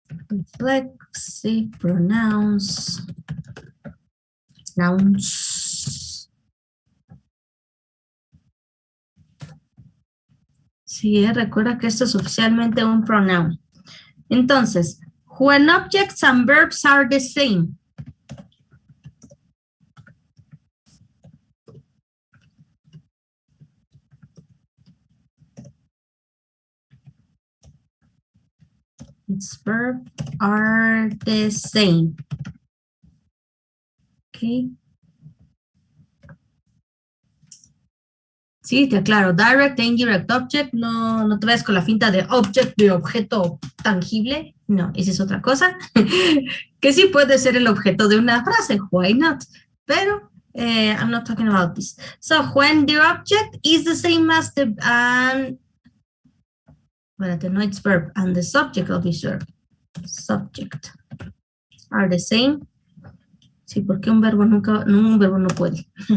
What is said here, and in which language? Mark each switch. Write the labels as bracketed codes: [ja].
[en] Reflexive pronouns. Nouns. [es] Sí, recuerda que esto es oficialmente un pronoun. [en] Entonces, when objects and verbs are the same. Its verbs are the same. Okay. [es] Sí, te aclaro. Direct e indirect object, no te vayas con la finta de object, de objeto tangible. No, esa es otra cosa. Que sí puede ser el objeto de una frase. [en] Why not? Pero I'm not talking about this. So, when the object is the same as the, no, it's verb, and the subject of this verb. Subject are the same. [es] Sí, porque un verbo no puede.